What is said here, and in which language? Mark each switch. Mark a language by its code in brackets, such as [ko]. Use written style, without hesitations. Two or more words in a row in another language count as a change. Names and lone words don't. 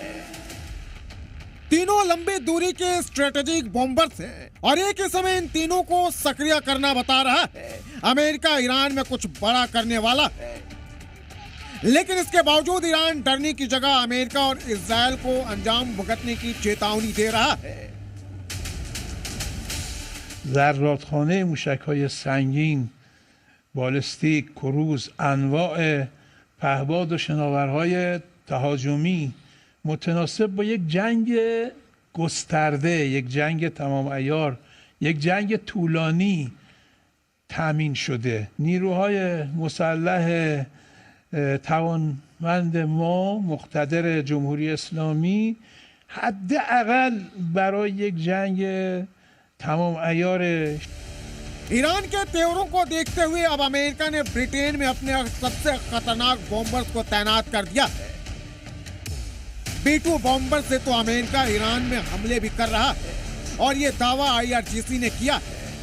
[hi] तीनों लंबी दूरी के [en] strategic bombers [hi] हैं और एक ही समय इन तीनों को सक्रिय करना बता रहा है अमेरिका ईरान में कुछ बड़ा करने वाला है। लेकिन इसके बावजूद ईरान डरने की जगह अमेरिका और इजराइल को अंजाम भुगतने की चेतावनी दे रहा है। [fa] ذراتخانه موشک‌های سنگین، بالستیک، کروز، انواع پهپاد و شناورهای تهاجمی متناسب با یک جنگ گسترده، یک جنگ تمام عیار، یک جنگ طولانی تامین شده. نیروهای مسلح توانمند ما، مقتدر جمهوری اسلامی، حداقل برای یک جنگ تمام عیار [hi] ईरान के तेवरों को देखते हुए अब अमेरिका ने ब्रिटेन में अपने सबसे खतरनाक बॉम्बर्स को तैनात कर दिया है। B2 बॉम्बर से तो अमेरिका ईरान में हमले भी कर रहा है और ये दावा IRGC ने किया है।